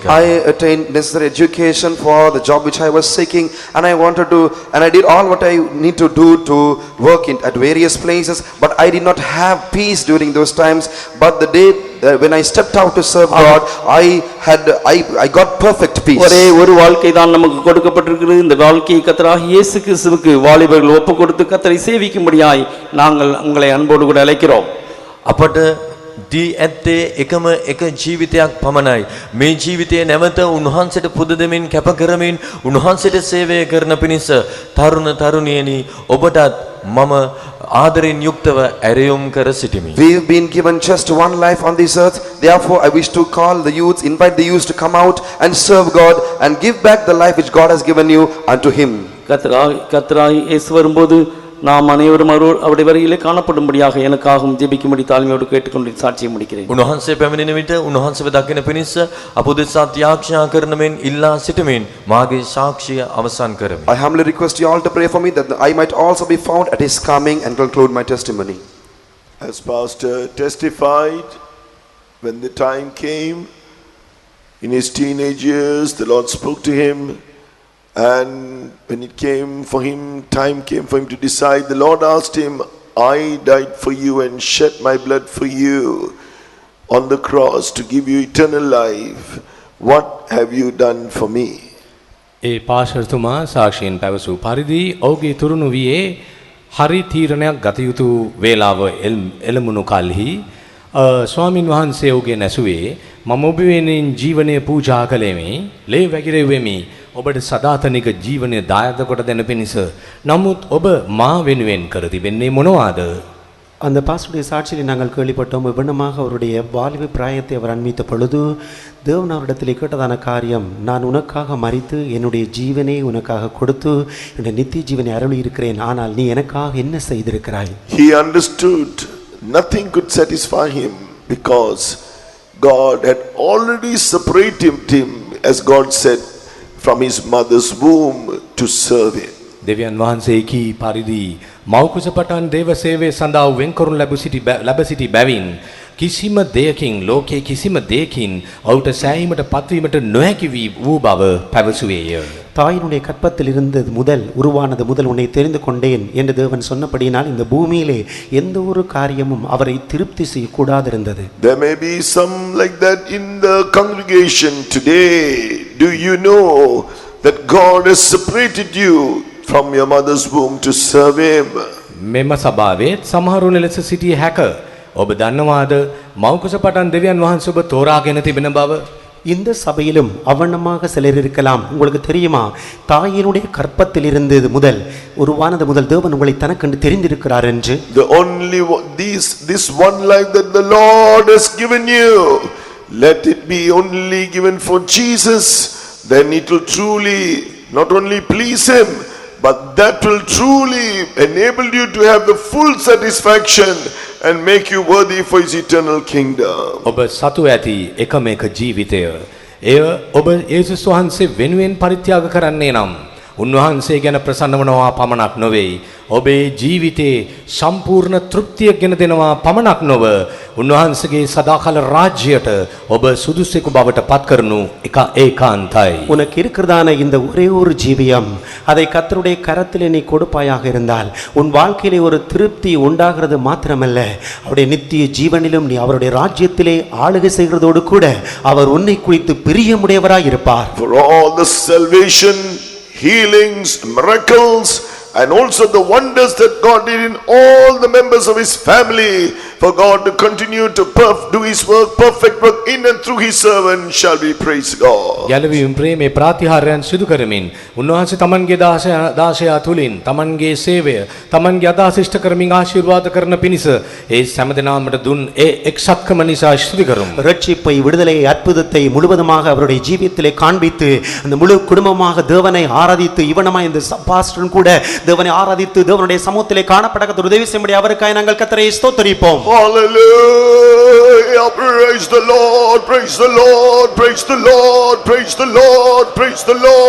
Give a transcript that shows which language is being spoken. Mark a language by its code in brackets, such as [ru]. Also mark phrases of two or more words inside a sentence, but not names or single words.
[en] I attained necessary education for the job which I was seeking, and I did all what I need to do to work at various places, but I did not have peace during those times. But the day when I stepped out to serve God, I got perfect peace. [ta] ஒரே ஒரு வாழ்க்கை தான் நமக்கு கொடுக்கப்பட்டிருக்கிறது. இந்த வாழ்க்கையை கர்த்தராகிய இயேசு கிறிஸ்துவுக்கு வாலிபர்கள் ஒப்புக் கொடுத்து கர்த்தரை சேவிக்கும்படியாய் நாங்கள் உங்களை அன்போடு கூட அழைக்கிறோம். [si] අපට දී ඇත්තේ එකම එක ජීවිතයක් පමණයි. මේ ජීවිතය නැවත උන්වහන්සේට පුද දෙමින් කැප කරමින් උන්වහන්සේට සේවය කරන පිණිස තරුණ තරුණියනි ඔබටත් මම ආදරෙන් යුක්තව ඇරයුම් කර සිටිමි. [en] We've been given just one life on this earth. Therefore, I wish to call the youths, invite the youths to come out and serve God and give back the life which God has given you unto him. [ta] கர்த்தராகிய இயேசு வரும்போது நாம் அனைவரும் அவருடைய வருகையிலே காணப்படும்படியாக எனக்காகவும் ஜெபிக்கும்படி தாழ்மையோடு கேட்டுக்கொண்டு சாட்சியை முடிக்கிறேன். [si] උන්වහන්සේ පැමිණෙන විට උන්වහන්සේව දකින පිණිස අප උදෙසා ත්‍යාග්ඥා කරන මෙන් ඉල්ලා සිටමින් මාගේ සාක්ෂිය අවසන් කරමි. [en] I humbly request you all to pray for me that I might also be found at his coming and conclude my testimony. As Pastor testified, when the time came, in his teenage years, the Lord spoke to him. And when time came for him to decide, the Lord asked him, I died for you and shed my blood for you on the cross to give you eternal life. what have you done for me? [si] ඒ පාස්ටර්තුමා සාක්ෂියෙන් පැවසූ පරිදි ඔහුගේ තුරුණු වියේ හරි තීරණයක් ගත යුතු වේලාව එළමුණු කලෙහි ස්වාමින් වහන්සේ ඔහුගේ නැසුවේ මම ඔබ වෙනුවෙන් ජීවනය පූජා කළෙමි ලේ වැగిරෙව්වෙමි ඔබට සදාතනික ජීවනය දායක කොට දෙන පිණිස නමුත් ඔබ මා වෙනුවෙන් කර තිබෙන්නේ මොනවාද [ta] அந்த பாஸ்டருடைய சாட்சியை நாங்கள் கேள்விப்பட்டோம். விபணமாக அவருடைய வாலிப பிராயத்தை அவர் அண்மித்த பொழுது தேவன் அவரிடத்தில் கேட்டதான காரியம், நான் உனக்காக மரித்து என்னுடைய ஜீவனை உனக்காக கொடுத்து என்னுடைய நித்திய ஜீவனை அருளி இருக்கிறேன், ஆனால் நீ எனக்காக என்ன செய்திருக்கிறாய்? [en] He understood nothing could satisfy him because God had already separated him, as God said, from his mother's womb to serve him. [si] දෙවියන් වහන්සේ කී පරිදි මෞකුස පටන් දේව සේවය සඳහා වෙන්කරුන් ලැබ සිටි බැවින් කිසිම දෙයකින් ලෝකයේ කිසිම දෙයකින් ඔහුට සෑහීමට පත්වීමට නොහැකි වූ බව පැවසුවේය. [ta] தாயினுடைய கற்பத்தில் இருந்தது முதல் உருவானது முதல் உன்னை தெரிந்து கொண்டேன் என்று தேவன் சொன்னபடியினால் இந்த பூமியிலே எந்த ஒரு காரியமும் அவரை திருப்தி செய்யக்கூடாதிருந்தது. [en] There may be some like that in the congregation today. Do you know that God has separated you from your mother's womb to serve him? [si] මෙම සභාවේ සමහරුන් ලෙස සිටිය හැක. ඔබ දන්නවාද මෞකුස පටන් දෙවියන් වහන්සේ ඔබ තෝරාගෙන තිබෙන බව? [ta] இந்த சபையிலும் அவண்ணமாக சிலர் இருக்கலாம். உங்களுக்கு தெரியுமா, தாயினுடைய கற்பத்தில் இருந்தது முதல் உருவானது முதல் தேவன் உங்களை தனக்கென்று தெரிந்திருக்கிறார் என்று. [en] The only this one life that the Lord has given you, let it be only given for Jesus, then it will truly not only please him, but that will truly enable you to have the full satisfaction and make you worthy for his eternal kingdom. [si] ඔබ සතු ඇති එකම එක ජීවිතය. එය ඔබ යේසුස් වහන්සේ වෙනුවෙන් පරිත්‍යාග කරන්නේ නම් උන්වහන්සේ ගැන ප්‍රසන්න වනවා පමණක් නොවේ. ඔබේ ජීවිතේ සම්පූර්ණ තෘප්තියක් ගෙන දෙනවා පමණක් නොව උන්වහන්සේගේ සදාකාල රාජ්‍යයට ඔබ සුදුසෙකු බවට පත් කරනු එක ඒකාන්තයි. [ta] உனக்கு இருக்கிறதான இந்த ஒரே ஒரு ஜீவியம், அதை கர்த்தருடைய கரத்திலே நீ கொடுப்பாயாக இருந்தால் உன் வாழ்க்கையிலே ஒரு திருப்தி உண்டாகிறது மாத்திரமல்ல, அவருடைய நித்திய ஜீவனிலும் நீ அவருடைய ராஜ்யத்திலே ஆளுகை செய்கிறதோடு கூட அவர் உன்னை குறித்து பிரியமுடையவராய் இருப்பார். [en] For all the salvation, healings, miracles, and also the wonders that God did in all the members of his family, for God to continue to do his work, perfect work in and through his servant, shall we praise God. [si] ගැලවීම ප්‍රේමේ ප්‍රාතිහාර්යයන් සිදු කරමින් උන්වහන්සේ තමන්ගේ දාසයා තුලින් තමන්ගේ සේවය තමන්ගේ අදහස් ඉෂ්ට කරමින් ආශිර්වාද කරන පිණිස ඒ සෑමදෙනාමට දුන් ඒ එක්සත්කම නිසා ස්තුති කරමු. [ta] ரட்சிப்பை, விடுதலை, அற்புதத்தை முழுவதுமாக அவருடைய ஜீவியத்திலே காண்பித்து அந்த முழு குடும்பமாக தேவனை ஆராதித்து இவனமாய் இந்த பாஸ்டரும் கூட தேவனை ஆராதித்து தேவனுடைய சமூகத்திலே காணப்படக்க உதவி செய்யும்படி அவருக்காக நாங்கள் கர்த்தரை ஸ்தோத்திரிப்போம். [en] Hallelujah! Praise the Lord! Praise the Lord! Praise the Lord! Praise the Lord! Praise the Lord!